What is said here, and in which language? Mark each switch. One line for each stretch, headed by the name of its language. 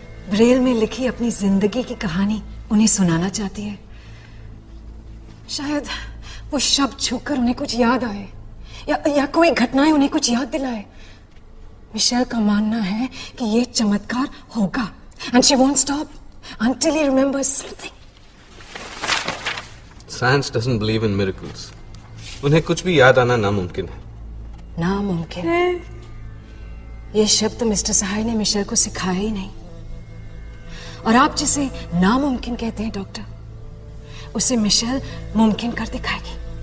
Hindi: Braille में लिखी अपनी जिंदगी की कहानी उन्हें सुनाना चाहती है। शायद वो शब्द छूकर उन्हें कुछ याद आए, या कोई घटनाएं उन्हें कुछ याद दिलाए। मिशेल का मानना है कि ये चमत्कार होगा,
English: And she won't stop until he remembers something. Science doesn't believe in miracles.
Hindi: उन्हें कुछ भी याद आना नामुमकिन है। नामुमकिन? ये शब्द मिस्टर सहाय ने मिशेल को सिखाया ही नहीं। और आप जिसे नामुमकिन कहते हैं डॉक्टर, उसे मिशेल मुमकिन कर दिखाएगी।